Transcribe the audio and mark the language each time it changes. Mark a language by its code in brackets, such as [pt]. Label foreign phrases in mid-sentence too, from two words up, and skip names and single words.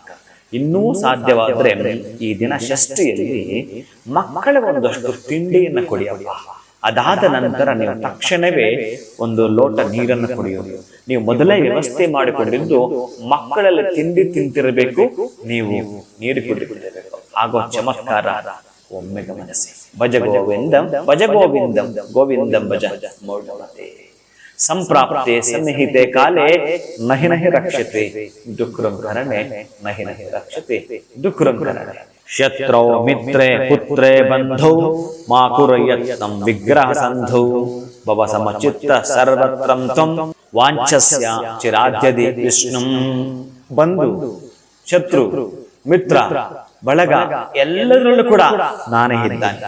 [kn] ಇನ್ನೂ ಸಾಧ್ಯವಾದ್ರೆ ಈ ದಿನ ಷಷ್ಠಿಯಲ್ಲಿ ಮಕ್ಕಳ ಒಂದಷ್ಟು ತಿಂಡಿಯನ್ನು ಕುಡಿಯಪ್ಪ. ಅದಾದ ನಂತರ ನೀವು ತಕ್ಷಣವೇ ಒಂದು ಲೋಟ ನೀರನ್ನು ಕುಡಿಯೋದು. ನೀವು ಮೊದಲೇ ವ್ಯವಸ್ಥೆ ಮಾಡಿಕೊಂಡಿದ್ದು ಮಕ್ಕಳಲ್ಲಿ ತಿಂಡಿ ತಿಂತಿರಬೇಕು, ನೀವು ನೀರು ಕುಡಿದಿರಬೇಕು. ಆಗೋ ಚಮತ್ಕಾರ ಒಮ್ಮೆ ಗಮನಿಸಿ. [sa] ಭಜ ಗೋವಿಂದಂ ಭಜ ಗೋವಿಂದಂ ಗೋವಿಂದಂ ಭಜ ಮೌಢಮತೆ. ಸಂಪ್ರಾಪ್ತೆ ಸನ್ನಿಹಿತೆ ಕಾಲೇ ನಹಿ ನಹಿ ರಕ್ಷತೆ ದುಃಖಂ ಕರಣೆ ನಹಿ ನಹಿ ರಕ್ಷತೆ ದುಃಖಂ ಕರಣೆ. ಶತ್ರೌ ಮಿತ್ರೇ ಪುತ್ರೇ ಬಂಧೌ ಮಾ ಕುರ್ಯತ್ನಂ ವಿಗ್ರಹ ಸಂಧೌ ಭವ ಸಮಚಿತ್ತ ಸರ್ವತ್ರಂ ತ್ವಂ ವಾಂಛಸ್ಯ ಚಿರಾದ್ಯದಿ ವಿಷ್ಣುಂ. [kn] ಬಂಧು, ಶತ್ರು, ಮಿತ್ರ, ಬಳಗ ಎಲ್ಲದರಲ್ಲೂ ಕೂಡ ನಾನೇ ಇದ್ದಾನೆ.